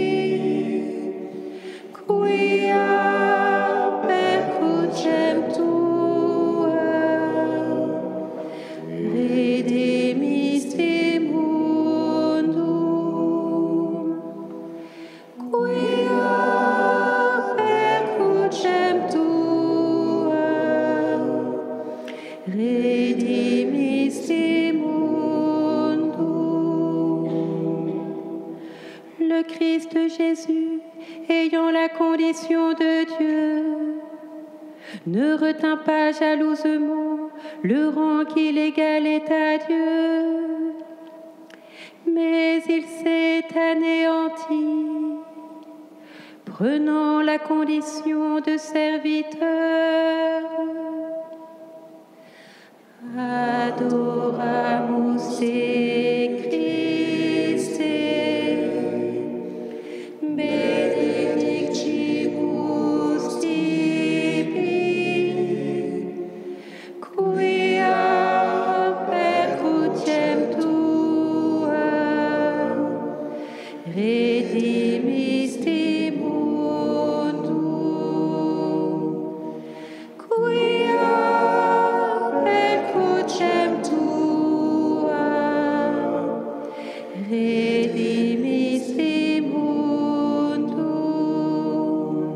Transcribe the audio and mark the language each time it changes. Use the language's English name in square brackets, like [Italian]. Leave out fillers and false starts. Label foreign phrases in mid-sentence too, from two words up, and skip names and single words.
[Latin] quia per crucem tuam redimiste mundum, quia per crucem tuam redimiste mundum. [French] Le Christ Jésus, ayant la condition de Dieu, ne retint pas jalousement le rang qu'il égalait à Dieu, mais il s'est anéanti, prenant la condition de serviteur. [Latin] Adoramus te Christe, benedictimus tibi, quia per crucem tuam redimiste mundum, quia per crucem tuam redimiste mundum.